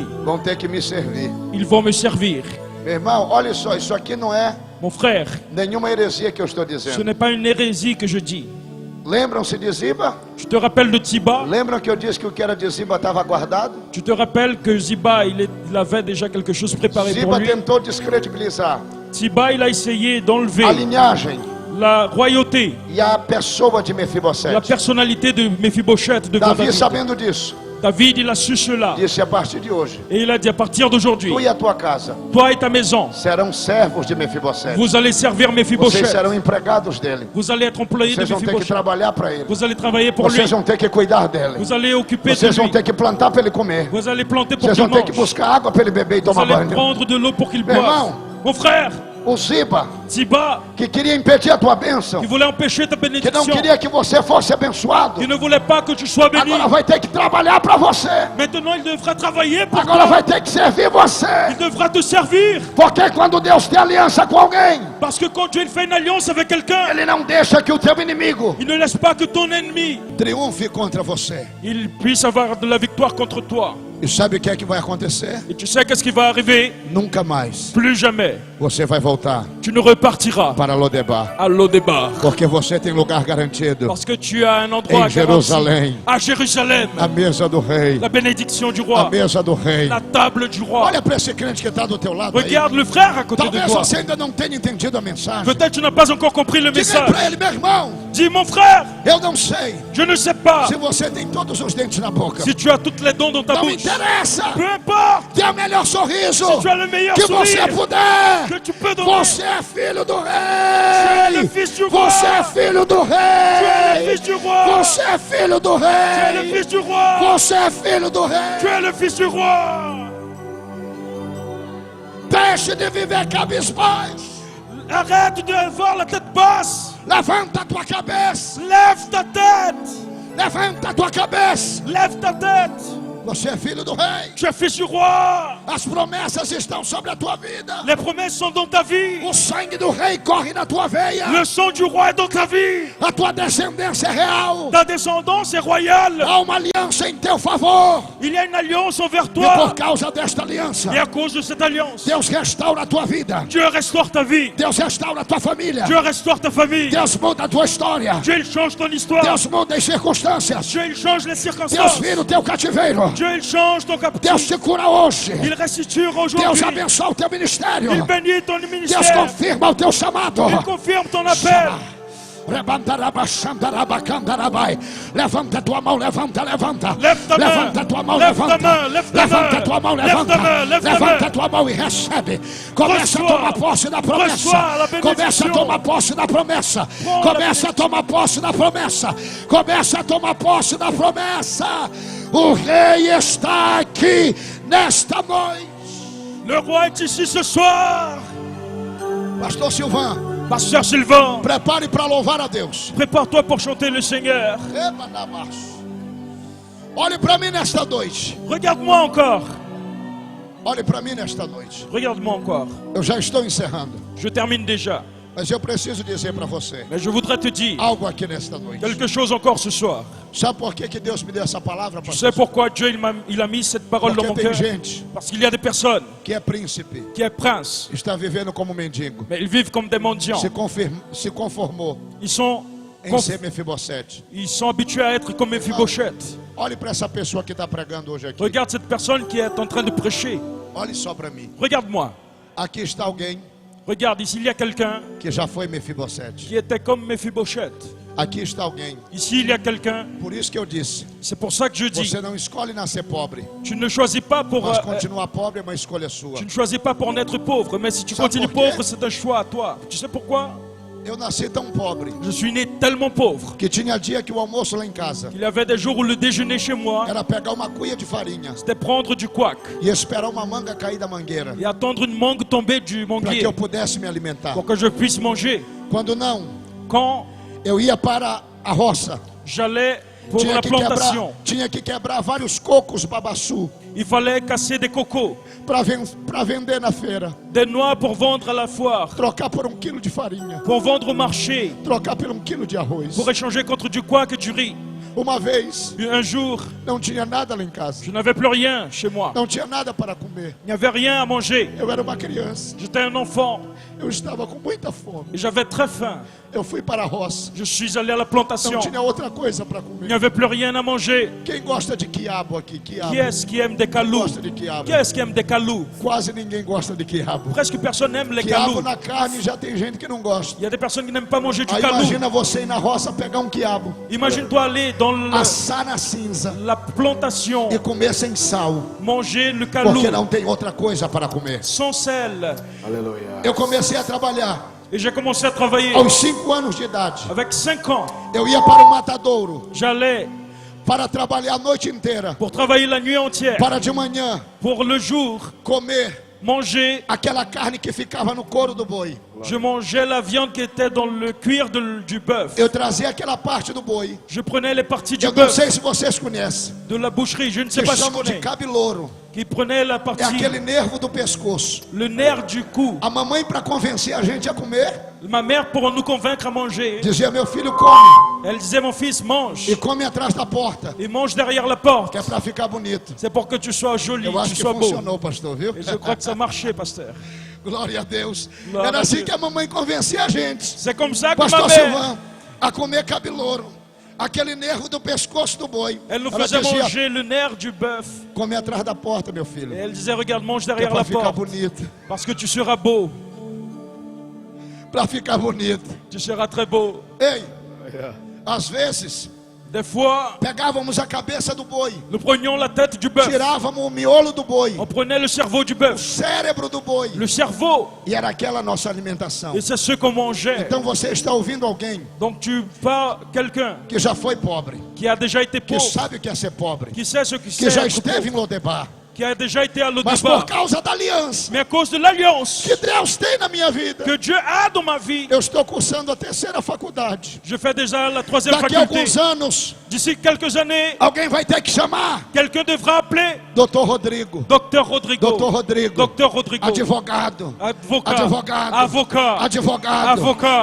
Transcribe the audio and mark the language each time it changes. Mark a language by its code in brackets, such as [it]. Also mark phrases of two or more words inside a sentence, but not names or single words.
[pt] vão ter que me servir. [fr] ils vont me servir. [pt] Meu irmão, olha só, isso aqui não é [fr] Mon frère, [pt] nenhuma heresia que eu estou [fr] ce [pt] dizendo. [fr] n'est pas une hérésie que je dis. [pt] Lembram-se de Ziba? [fr] Tu te rappelles de Tiba? [pt] Lembram que eu disse que o que era de Ziba estava guardado? [fr] Tu te rappelles que Ziba, il avait déjà quelque chose préparé pour Ziba lui. [pt] tentou descredibilizar [fr] Tiba, il a essayé d'enlever [pt] a linhagem [fr] la royauté, [pt] e a pessoa de [fr] la [pt] Mefibosete. [fr] personnalité de Mephibosheth devant [pt] Davi, [fr] David. [pt] sabendo disso, [fr] David, il a su cela. [pt] disse: a partir de hoje, [fr] Et il a dit, à partir d'aujourd'hui, [pt] tu e a tua casa [fr] toi et ta maison, [pt] serão servos de Mefibosete. [fr] vous allez servir [pt] Vocês [fr] Mephibosheth. [pt] serão empregados dele. [fr] Vous allez être employé de [pt] Vocês vão ter que [fr] Mephibosheth. [pt] trabalhar para ele. [fr] Vous allez travailler pour lui. [pt] Vocês vão ter que cuidar dele. [fr] Vous allez occuper de [pt] Vocês vão [fr] lui. [pt] ter que plantar para ele comer. [fr] Vous allez planter pour [pt] Vocês [fr] qu'il [pt] vão ter que [fr] mange. [pt] buscar água para ele beber e [fr] Vous [pt] tomar [fr] allez [pt] banho. [fr] prendre de l'eau pour qu'il [pt] Meu [fr] boive. [pt] irmão, [fr] Mon frère, [pt] O Ziba, [fr] Ziba, [pt] que queria impedir a tua bênção, [fr] qui voulait empêcher ta [pt] que não [fr] bénédiction, [pt] queria que você fosse abençoado, [fr] qui ne voulait pas que tu sois béni. [pt] agora vai ter que trabalhar para você. [fr] Maintenant, il devra travailler pour [pt] Agora [fr] toi. [pt] vai ter que servir você. [fr] Il devra te servir. [pt] Porque quando Deus tem aliança com alguém, [fr] Parce que quand Dieu fait une alliance avec quelqu'un, [pt] Ele não deixa que o teu inimigo [fr] il ne laisse pas que ton ennemi [pt] triunfe contra você. [fr] il puisse avoir de la victoire contre toi. [pt] E sabe o que é que vai acontecer? [fr] Et tu sais qu'est-ce qui va arriver? [pt] Nunca mais [fr] Plus jamais. [pt] você vai voltar [fr] Tu ne repartiras [pt] para Lodebar. [fr] à Lodebar. [pt] Porque você tem lugar garantido. [fr] Parce que tu as un endroit [pt] Em Jerusalém. [fr] garanti. À Jérusalem. [pt] A mesa do rei. [fr] La bénédiction du [pt] A [fr] roi. [pt] mesa do rei. [fr] La table du roi. [pt] Olha para esse crente que está do teu lado aí. [fr] Regarde le frère à côté de [pt] Talvez [fr] toi. [pt] você ainda não tenha entendido a mensagem. [fr] Peut-être tu n'as pas encore compris le [pt] Diga [fr] message. [pt] para ele, meu irmão, [fr] Dis mon frère, [pt] eu não sei [fr] je ne sais pas [pt] se você tem todos os dentes na boca. [fr] si tu as toutes les dents dans ta [pt] Não [fr] bouche. [pt] interessa. [fr] Peu importe. [pt] Dê o melhor sorriso [fr] Si tu as le meilleur [pt] que [fr] sourire [pt] você puder. [fr] que tu peux donner. [pt] Você é filho do [fr] Tu es [pt] rei. [fr] le fils du roi. [pt] Você é filho do [fr] Tu es le [pt] rei. [fr] fils du roi. [pt] Você é filho do [fr] Tu es le [pt] rei. [fr] fils du roi. [pt] Você é filho do rei. [fr] Tu es le fils du roi. [pt] Deixe de viver cabisbaixo. [fr] Arrête d'avoir la tête basse. [pt] Levanta a tua cabeça. [fr] Lève ta tête. [pt] Levanta a tua cabeça. [fr] Lève ta tête. [pt] Você é filho do rei. [fr] Tu es fils du roi. [pt] As promessas estão sobre a tua vida. [fr] Les promesses sont dans ta vie. [pt] O sangue do rei corre na tua veia. [fr] Le sang du roi est dans ta vie. [pt] A tua descendência é real. [fr] Ta descendance est royale. [pt] Há uma aliança em teu favor. [fr] Il y a une alliance envers [pt] E [fr] toi. [pt] por causa desta aliança, [fr] Et à cause de cette alliance, [pt] Deus restaura a tua vida. [fr] Dieu restaure ta vie. [pt] Deus restaura a tua família. [fr] Dieu restaure ta famille. [pt] Deus muda a tua história. [fr] Dieu il change ton histoire. [pt] Deus muda as circunstâncias. [fr] Dieu il change les [pt] Deus [fr] circonstances. [pt] vira o teu cativeiro. [fr] Dieu il change ton [pt] Deus [fr] captif. [pt] te cura hoje. [fr] Il restitue [pt] Deus [fr] aujourd'hui. [pt] abençoa o teu ministério. [fr] Il bénit ton [pt] Deus [fr] ministère. [pt] confirma o teu chamado. [fr] Il confirme ton appel. [pt] Levanta a tua mão, levanta. [fr] Lève ta main. [pt] Levanta a tua mão, [fr] Lève ta [pt] levanta. [fr] main. Lève ta [pt] Levanta [fr] main. [pt] a tua mão, [fr] Lève ta [pt] levanta. [fr] main. Lève ta [pt] Levanta [fr] main. [pt] a tua mão e recebe. Começa a [fr] Reçois. [pt] tomar posse da promessa. [fr] Reçois la bénédiction. [pt] Começa a tomar posse da promessa. [fr] Prends la [pt] Começa a tomar posse da promessa. Começa a tomar posse da promessa. O rei está aqui nesta noite. [fr] Le roi est ici ce soir. [pt] Pastor Silvan, [fr] Pasteur Sylvain, [pt] prepare para louvar a Deus. [fr] prépare-toi pour chanter le Seigneur. [pt] Olhe para mim nesta noite. [fr] Regarde-moi encore. [pt] Olhe para mim nesta noite. [fr] Regarde-moi encore. [pt] Eu já estou encerrando. [fr] Je termine déjà. [pt] Mas eu preciso dizer para você [fr] Mais je voudrais te dire [pt] algo aqui nesta noite. [fr] quelque chose encore ce soir. [pt] Sabe por que Deus me deu essa palavra, [fr] Tu sais [pt] pastor? [fr] pourquoi Dieu il a mis cette parole dans mon [pt] Porque tem [fr] cœur? [pt] gente [fr] Parce qu'il y a des personnes [pt] que é príncipe, [fr] qui est prince, [pt] está vivendo como mendigo. [fr] mais ils vivent comme des mendiants. [pt] Se conformou [fr] Ils sont, [pt] em ser Mefibosete. [fr] ils sont habitués à être comme Mephibosheth. [pt] Olhe para essa pessoa que está pregando hoje aqui. [fr] Regarde cette personne qui est en train de prêcher. [pt] Olhe só para mim. [fr] Regarde-moi. [pt] Aqui está alguém [fr] Regarde, ici il y a quelqu'un [pt] que já foi Mefibosete. [fr] qui était comme Mephibosheth. [pt] Aqui está alguém. [fr] Ici il y a quelqu'un. [pt] Por isso que eu disse, [fr] C'est pour ça que je dis, [pt] você não escolhe nascer pobre, [fr] tu ne choisis pas pour, [pt] mas continuar pobre é uma escolha sua. [fr] tu ne choisis pas pour naître pauvre, mais si tu Ça continues pour quê? pauvre, c'est un choix à toi. Tu sais pourquoi? [pt] Eu nasci tão pobre [fr] Je suis né tellement pauvre [pt] que tinha dia que o almoço lá em casa [fr] qu'il y avait des jours où le déjeuner chez moi, [pt] era pegar uma cuia de farinha [fr] c'était prendre du couac [pt] e esperar uma manga cair da mangueira [fr] et attendre une mangue tomber du [pt] para que [fr] manguier [pt] eu pudesse me alimentar. [fr] pour que je puisse manger. [pt] Quando não, [fr] Quand [pt] eu ia para a roça. [fr] j'allais pour la plantation, [pt] Tinha que quebrar vários cocos babaçu [fr] il fallait casser des cocos, [pt] para vender na feira, [fr] des noix pour vendre à la foire, [pt] trocar por 1 quilo de farinha, [fr] pour vendre au marché, [pt] trocar por 1 quilo de arroz. [fr] pour échanger contre du couac et du riz. [pt] Uma vez [fr] Et un jour, [pt] não tinha nada lá em casa, [fr] je n'avais plus rien chez moi. [pt] não tinha nada para comer. [fr] Il n'y avait rien à manger. [pt] Eu era uma criança, [fr] J'étais un enfant [pt] eu estava com muita fome. [fr] et j'avais très faim. [pt] Eu fui para a roça, [fr] Je suis allé à la [pt] não [fr] plantation. [pt] tinha outra coisa para [fr] Il n'y [pt] comer. [fr] avait plus rien à manger. [pt] Quem gosta de quiabo aqui? Quiabo. [fr] Qui est-ce qui aime des calous? [pt] Gosta de quiabo. [fr] Qui est-ce qui aime des calous? [pt] Quase ninguém gosta de quiabo. [fr] Presque personne n'aime les [pt] Quiabo [fr] calous. [pt] na carne já tem gente que não gosta. [fr] Il y a des personnes qui n'aiment pas manger du [pt] Aí [fr] calou. [pt] imagina você ir na roça pegar um quiabo, [fr] Imagine-toi aller dans [pt] assar na cinza [fr] la plantation, [pt] e comer sem sal, [fr] manger le calou [pt] porque não tem outra coisa para comer. [fr] sans sel. [pt] Eu comecei a trabalhar [fr] Et j'ai commencé à travailler. [pt] aos 5 anos de idade. [fr] Avec 5 ans, [pt] Eu ia para o matadouro [fr] j'allais [pt] para trabalhar a noite inteira, [fr] pour travailler la nuit entière. [pt] para de manhã [fr] Pour le jour, [pt] comer [fr] mangé, [pt] aquela carne que ficava no couro do boi. [fr] je mangeais la viande qui était dans le cuir du bœuf. [pt] Eu trazia aquela parte do boi. [fr] Je prenais les parties du [pt] Eu não [fr] bœuf, [pt] sei se vocês conhecem. [fr] de la boucherie, je ne sais [pt] Que [fr] pas si tu [pt] chamam de [fr] connais, [pt] cabelouro. [fr] qui prenait la [pt] É [fr] partie, [pt] aquele nervo do pescoço. [fr] le nerf du cou. [pt] A mamãe, para convencer a gente a comer, [fr] Ma mère, pour nous convaincre à manger, [pt] dizia: meu filho, come. [fr] elle disait, mon fils, mange. [pt] E come atrás da porta, [fr] Et mange derrière la porte. [pt] que é para ficar bonito. [fr] C'est pour que tu sois joli, [pt] Eu acho [fr] tu [pt] que [fr] sois beau. [pt] funcionou, pastor, viu? [fr] Et je crois que ça marchait, pasteur. [pt] Glória a Deus. Glória Era a assim Deus. que a mamãe convencia a gente, [fr] C'est comme ça que ma [pt] pastor [fr] mère, [pt] Silvão, a comer cabelouro. Aquele nervo do pescoço do boi. [fr] elle nous [pt] Ela [fr] faisait [pt] dizia: [fr] manger le nerf du bœuf. [pt] come atrás da porta, meu [fr] Et [pt] filho, [fr] elle disait, regarde, mange [pt] que é [fr] derrière [pt] para [fr] la [pt] ficar [fr] porte. [pt] bonito. [fr] Parce que tu seras beau. [pt] Para ficar bonito. [fr] Tu seras très beau. [pt] Ei, às vezes, [fr] Des fois, [pt] pegávamos a cabeça do boi, [fr] nous prenions la tête du bœuf. [pt] tirávamos o miolo do boi, [fr] On prenait le cerveau du [pt] o [fr] bœuf. [pt] cérebro do boi, [fr] Le cerveau. [pt] e era aquela nossa alimentação. [fr] Et c'est ce qu'on mangeait. [pt] Então você está ouvindo alguém [fr] Donc tu vas quelqu'un [pt] que já foi pobre, [fr] qui a déjà été [pt] que [fr] pauvre, [pt] sabe o que é ser pobre, [fr] qui sait ce que [pt] que [fr] c'est, [pt] já [fr] être [pt] esteve em [fr] pauvre, Lodebar, qui a déjà été à [pt] mas [fr] Lodebar. [pt] por causa da aliança [fr] Mais à cause de l'alliance [pt] que Deus tem na minha vida, [fr] que Dieu a dans ma vie, [pt] eu estou cursando a terceira faculdade. [fr] je fais déjà la troisième [pt] Daqui a [fr] faculté. [pt] alguns anos, [fr] D'ici quelques années, [pt] alguém vai ter que chamar [fr] quelqu'un devra appeler [pt] Dr. Rodrigo, [fr] Docteur Rodrigo. [pt] Dr. Rodrigo, [fr] Docteur Rodrigo. [pt] advogado, [fr] Avocat. [pt] advogado, [fr] Avocat. [pt] advogado, [fr] Avocat.